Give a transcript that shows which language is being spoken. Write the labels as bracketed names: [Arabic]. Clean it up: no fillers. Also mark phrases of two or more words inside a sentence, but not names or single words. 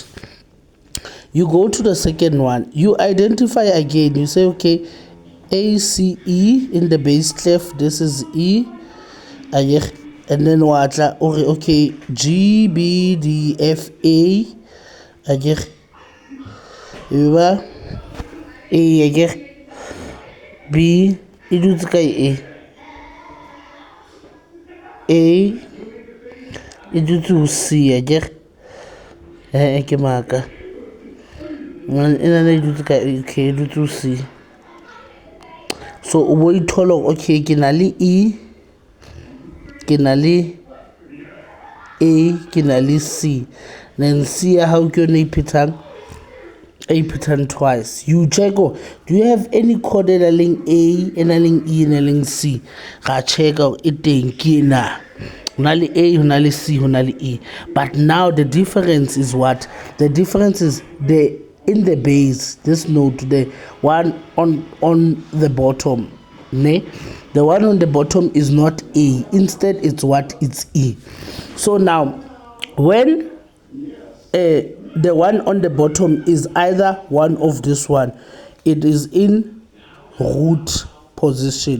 [English] You go to the second one, you identify again, you say okay A C E in the bass clef, this is E. [Southern Sotho] And then watla okay G B D F A again A again B idutse kai A idutse C again ke maka ina na idutse kai okay idutse C. So o bo ithola okay ke na le E, ke na le A ke na le C, then C ya hao ke yone e phethang twice. [English] You check, do you have any code [Southern Sotho] e nang le A, e nang le E, e nang le C? Ra check e teng ke na. Hona le A, hona le C, hona le E. [English] But now the difference is what? The difference is in the base, this node, the one on the bottom, ne? The one on the bottom is not A. Instead, it's what? It's E. So now, when the one on the bottom is either one of this one, it is in root position.